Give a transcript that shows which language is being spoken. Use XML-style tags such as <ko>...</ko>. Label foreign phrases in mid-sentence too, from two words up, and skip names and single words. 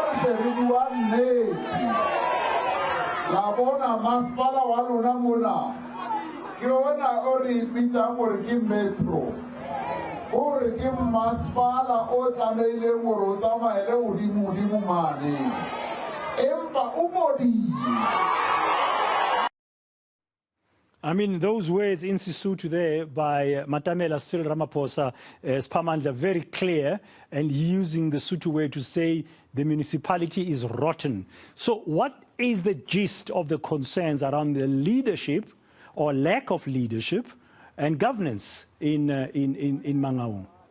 <st>La bona masipala wa lona mona ke ona o re ipitsang gore ke metro o re ke masipala o tlameileng gore o tsamaele godimo mane empa o modile.</st> <en>I mean, those words in Sesotho there by Matamela Cyril Ramaphosa, Siphamandla, very clear, and using the Sotho word to say the municipality is rotten. So what is the gist of the concerns around the leadership or lack of leadership and governance in Mangaung?</en>